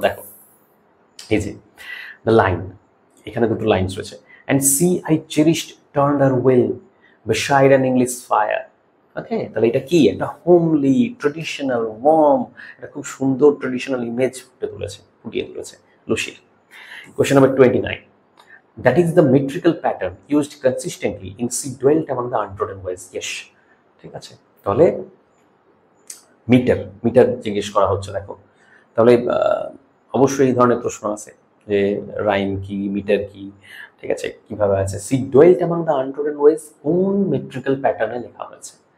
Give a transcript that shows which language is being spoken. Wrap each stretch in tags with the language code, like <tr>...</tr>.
<en>দেখো এই যে দ্য লাইন,</en> <bn>এখানে দুটো লাইন রয়েছে,</bn> <en>And see I cherished turn her wheel beside an English fire.</en> <bn>ওকে, তাহলে এটা কি একটা হোমলি ট্রেডিশনাল ওয়ার্ম, একটা খুব সুন্দর ট্রেডিশনাল ইমেজ ফুটিয়ে তুলেছে লুসির।</bn> <en>Question number 29, that is the metrical pattern used consistently in she dwelt among the untrodden ways.</en> <bn>Yes, ঠিক আছে, তাহলে মিটার জিজ্ঞেস করা হচ্ছে। দেখো তাহলে অবশ্যই এই ধরনের প্রশ্ন আছে যে রাইম কি, মিটার কি, ঠিক আছে, কিভাবে আছে।</bn> <en>she dwelt among the untrodden ways</en> <bn>কোন মেট্রিক্যাল প্যাটার্নে লেখা হয়েছে?</bn>